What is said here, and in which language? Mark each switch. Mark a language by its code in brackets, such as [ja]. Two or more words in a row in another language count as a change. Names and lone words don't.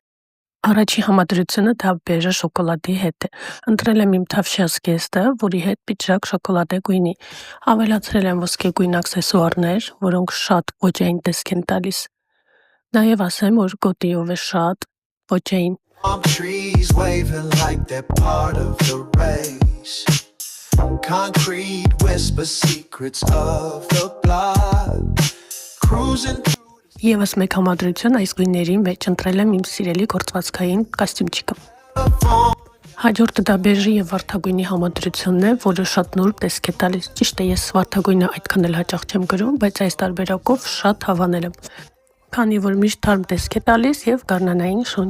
[hy] Առաջի համադրությունը դա բեժը շոկոլադի հետ է։ Ընտրել եմ իմ թավշյա զգեստը, որի հետ պիջակ շոկոլադե գույնի։ Ավելացրել եմ ոսկեգույն աքսեսուարներ, որոնք շատ ոճային տեսք են տալիս։ Նաև ասեմ, որ գոտիով է շատ ոճային։ [en] Palm trees waving like they're part of the race. Concrete whisper secrets of the blood. Cruising [hy] Եվս մեկ համադրություն այս գույների մեջ ընտրել եմ իմ սիրելի գործվածքային կոստյումчիկը։ Հաջորդը դա բեժի եւ վարդագույնի համադրությունն է, որը շատ նուրբ տեսք է տալիս։ Ճիշտ է, ես վարդագույնը այդքան էլ հաճախ չեմ կրում, բայց այս տարբերակով շատ հավանել եմ։ Քանի որ միշտ թարմ տեսք է տալիս եւ գարնանային շունչ։